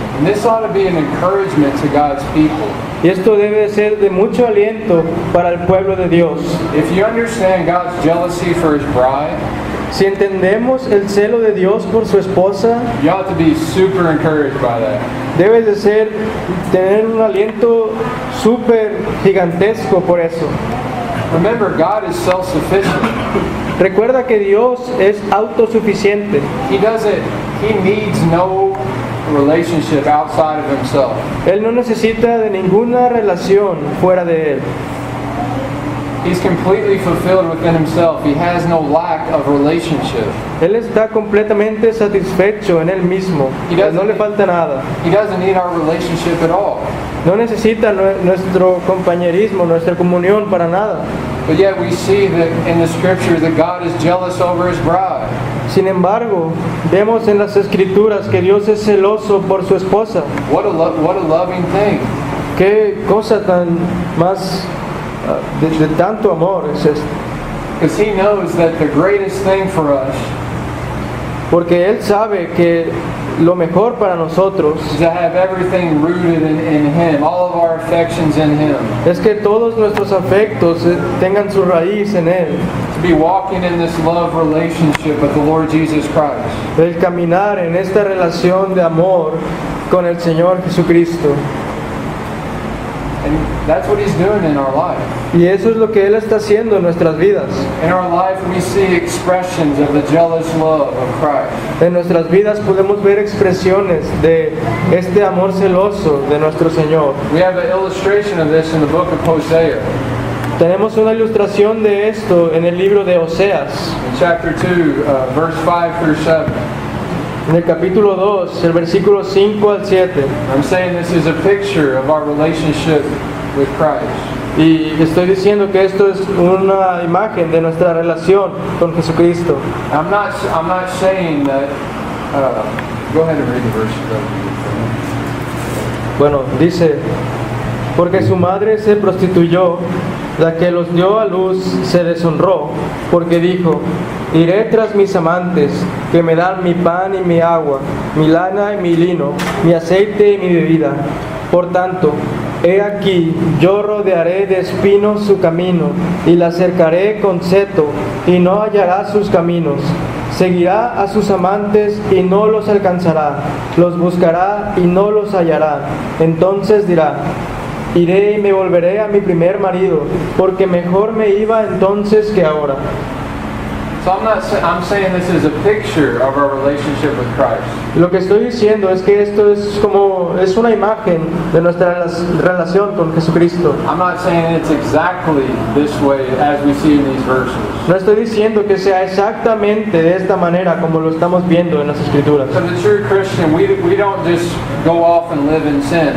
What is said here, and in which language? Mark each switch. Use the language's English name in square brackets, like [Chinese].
[English] And this ought to be an encouragement to God's people. [Spanish] Y esto debe ser de mucho aliento para el pueblo de Dios. [English] If you understand God's jealousy for His bride, [Spanish] Si entendemos el celo de Dios por su esposa, [English] you ought to be super encouraged by that. [Spanish] debe de tener un aliento súper gigantesco por eso. [English] Remember, God is self-sufficient. [Spanish] Recuerda que Dios es autosuficiente. [English] He needs no relationship outside of Himself. [Spanish] Él no necesita de ninguna relación fuera de Él. [English] He's completely fulfilled within Himself. He has no lack of relationship. [Spanish] Él está completamente satisfecho en Él mismo. No le falta nada. [English] He doesn't need our relationship at all. [Spanish] No necesita nuestro compañerismo, nuestra comunión para nada. [English] But yet we see that in the Scripture that God is jealous over His bride. [Spanish] Sin embargo, vemos en las Escrituras que Dios es celoso por su esposa. [English] What a loving thing. [Spanish] Qué cosa tan más de tanto amor es esto. [English] Because He knows that the greatest thing for us [Spanish] Porque Él sabe que lo mejor para nosotros [English] is to have everything rooted in Him, all of our affections in Him. [Spanish] es que todos nuestros afectos tengan su raíz en Él. [English] To be walking in this love relationship with the Lord Jesus Christ. [Spanish] El caminar en esta relación de amor con el Señor Jesucristo. [English] And that's what He's doing in our life. [Spanish] Y eso es lo que Él está haciendo en nuestras vidas. [English] In our life we see expressions of the jealous love of Christ. [Spanish] En nuestras vidas podemos ver expresiones de este amor celoso de nuestro Señor. [English] We have an illustration of this in the book of Hosea. [Spanish] Tenemos una ilustración de esto en el libro de Oseas, [English] In chapter 2, verse 5 through 7. [Spanish] en el capítulo 2, el versículo 5 al 7. [English] I'm saying this is a picture of our relationship with Christ. [Spanish] Y estoy diciendo que esto es una imagen de nuestra relación con Jesucristo. [English] I'm not saying that. Go ahead and read the verse. [Spanish] Bueno, dice, porque su madre se prostituyó, la que los dio a luz se deshonró, porque dijo, iré tras mis amantes, que me dan mi pan y mi agua, mi lana y mi lino, mi aceite y mi bebida. Por tanto, he aquí, yo rodearé de espinos su camino, y la cercaré con seto, y no hallará sus caminos. Seguirá a sus amantes y no los alcanzará, los buscará y no los hallará. Entonces dirá, iré y me volveré a mi primer marido, porque mejor me iba entonces que ahora. [English] So I'm saying this is a picture of our relationship with Christ. [Spanish] Lo que estoy diciendo es que esto es una imagen de nuestra relación con Jesucristo. [English] I'm not saying it's exactly this way as we see in these verses. [Spanish] No estoy diciendo que sea exactamente de esta manera como lo estamos viendo en las Escrituras. [English] For the true Christian, we don't just go off and live in sin.